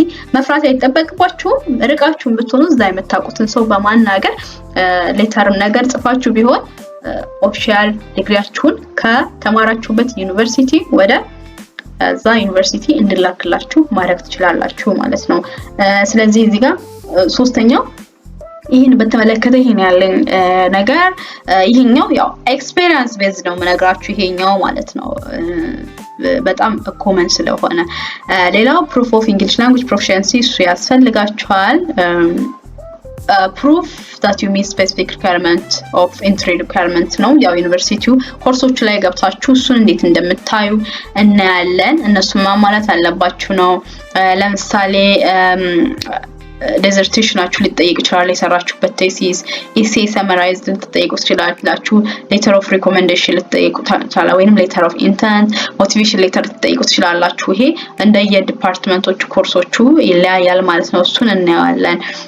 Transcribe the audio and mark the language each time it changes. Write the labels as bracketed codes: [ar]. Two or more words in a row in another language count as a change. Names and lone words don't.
[am] መፍራት አይተበቅባችሁም። ርቃችሁን ብትሆኑ እዛ የምታውቁትን ሰው በማናገር ሌተርም ነገር ጽፋችሁ ቢሆን ኦፊሻል ዲግሪያችሁን ከተማራችሁበት ዩኒቨርሲቲ ወደ እዛ ዩኒቨርሲቲ እንድላክላችሁ ማድረግ ትችላላችሁ ማለት ነው። ስለዚህ እዚህ ጋር ሶስተኛው ይሄን በተመለከተ ይሄን ያለኝ ነገር ይሄኛው ያው [en] experience base [am] ነው የምነግራችሁ ይሄኛው ማለት ነው በጣም ኮመን ስለሆነ። ሌላው [en] proof of English language proficiency [am] እሱ ያስፈልጋችኋል። [en] proof that you meet specific requirement of entry requirement [am] ነው። ያው ዩኒቨርሲቲው ኮርሶች ላይ ገብታችሁ እሱን እንዴት እንደምታዩ እናያለን። እነሱን ማሟላት አለባችሁ ነው። ለምሳሌ ዲዘርቴሽናችሁ ሊጠየቅ ይችላል። የሰራችሁበት [en] thesis essay summarize [am] ልትጠይቁ ትችላላችሁ። [en] letter of recommendation [am] ልትጠይቁ ትችላላችሁ ወይንም [en] letter of intent motivation letter [am] ልትጠይቁ ትችላላችሁ። ይሄ እንደየ ዲፓርትመንቶቹ ኮርሶቹ ይለያያል ማለት ነው። እሱን እናያለን።